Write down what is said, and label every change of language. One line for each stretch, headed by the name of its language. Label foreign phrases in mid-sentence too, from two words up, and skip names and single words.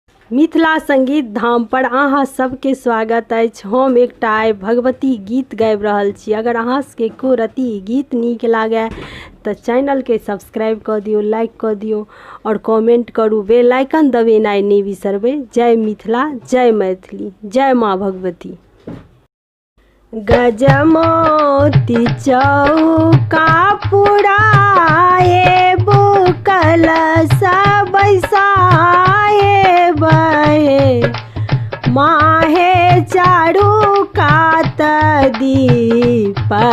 Maithili: मिथिला संगीत धाम पर अहाँ सबके स्वागत अछि। हम एकटा आइ भगवती गीत गाबि रहल छी। अगर अहाँ सबके को रति गीत नीक लागे तो चैनल के सब्सक्राइब कर दियो, लाइक कर दियो और कमेंट करू। बेल आइकन दबेनाइ नहीं बिसरबै। जय मिथिला, जय मैथिली, जय माँ भगवती। गजमोती चौका पुराए बुकल सब बैसाए बहे माहे चारू कात दीप